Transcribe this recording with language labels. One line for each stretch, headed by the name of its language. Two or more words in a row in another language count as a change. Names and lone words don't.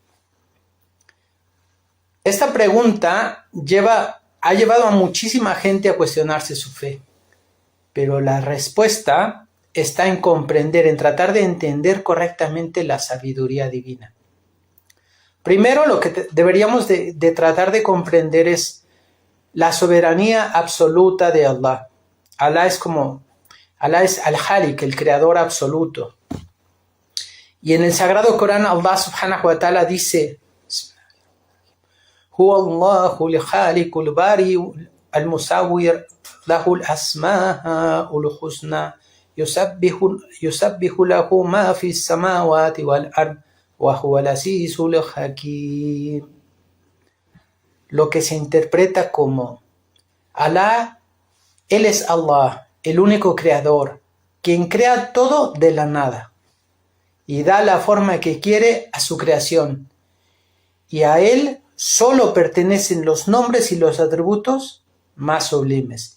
Spanish: Esta pregunta ha llevado a muchísima gente a cuestionarse su fe, pero la respuesta está en comprender, en tratar de entender correctamente la sabiduría divina. Primero, lo que deberíamos de tratar de comprender es la soberanía absoluta de Allah. Allah es Al-Khaliq, el creador absoluto. Y en el Sagrado Corán,
Arabic: الله سبحانه وتعالى dice: هو الله الخالق البارئ المصور له الأسماء الحسنى يسبح له ما في السماوات والأرض وهو العزيز الحكيم.
Spanish: Lo que se interpreta como Allah, Él es Allah, el único creador, quien crea todo de la nada y da la forma que quiere a su creación. Y a Él solo pertenecen los nombres y los atributos más sublimes.